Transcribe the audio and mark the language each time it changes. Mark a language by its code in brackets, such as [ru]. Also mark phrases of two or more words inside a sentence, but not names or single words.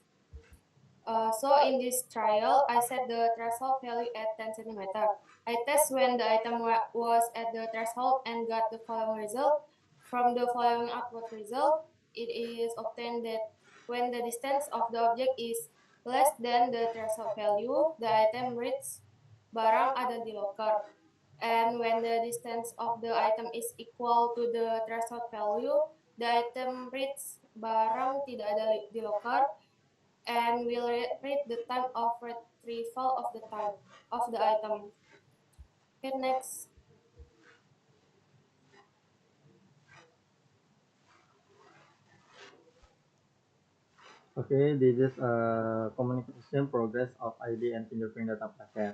[en] So in this trial, I set the threshold value at 10 centimeter. I test when the item was at the threshold and got the following result. From the following output result, it is obtained that when the distance of the object is less than the threshold value, the item reaches [id] barang ada di locker. [en] And when the distance of the item is equal to the threshold value, the item reaches [id] barang tidak ada di locker, [en] and will read the time of retrieval of the time of the item. Okay, next. Okay, this is a communication progress of ID and fingerprint data packet.